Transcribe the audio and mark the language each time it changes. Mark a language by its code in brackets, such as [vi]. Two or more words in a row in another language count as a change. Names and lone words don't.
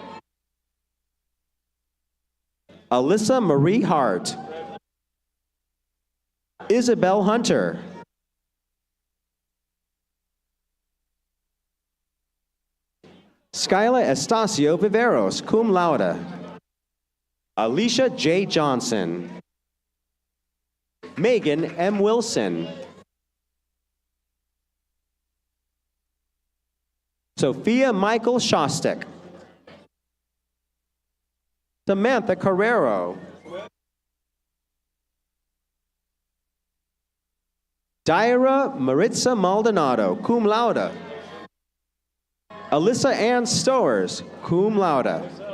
[en] Alyssa Marie Hart. Isabel Hunter. Skyla Estacio Viveros, [la] cum laude. [en] Alicia J. Johnson. Megan M. Wilson. Sophia Michael Shostak. Samantha Carrero. Daira Maritza Maldonado, [la] cum laude. [en] Alyssa Ann Stowers, [la] cum laude.